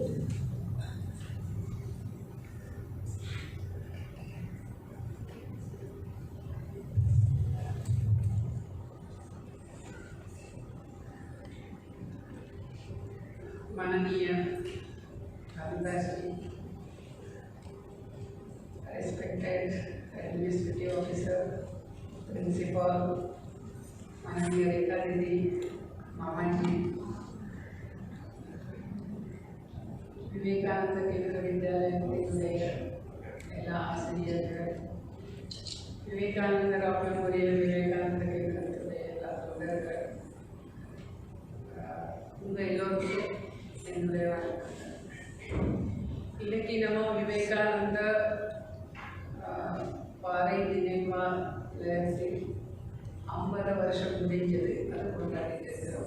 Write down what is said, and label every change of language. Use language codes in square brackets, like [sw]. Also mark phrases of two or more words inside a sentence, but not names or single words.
[en] माननीय Ambassador, respected administrative officer, principal, [hi] माननीय रेखा दीदी, मामा जी, [ta] विवेकानंद केंद्र विद्यालय எல்லா ஆசிரியரு, ವಿವೇಕಾನಂದ ರಾವ್ ಮೆಮೋರಿಯಲ್ விவேகானந்த கேந்திரத்துடைய எல்லா தொண்டர்கள், உங்கள் எல்லோருக்கும் என்னுடைய இன்னைக்கு நம்ம விவேகானந்த பாறை நினைவாலயத்தில் 50 வருஷம் முடிஞ்சது, அதை கொண்டாடிட்டு இருக்கிறோம்.